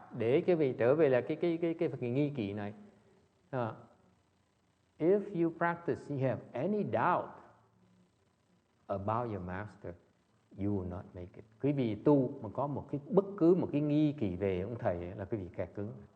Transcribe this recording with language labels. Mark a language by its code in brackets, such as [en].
[vi] Để cái vị trở về là cái nghi kỵ này. [en] If you practice, you have any doubt about your master, you will not make it. [vi] Quý vị tu mà có bất cứ một cái nghi kỵ về ông thầy là quý vị kẹt cứng.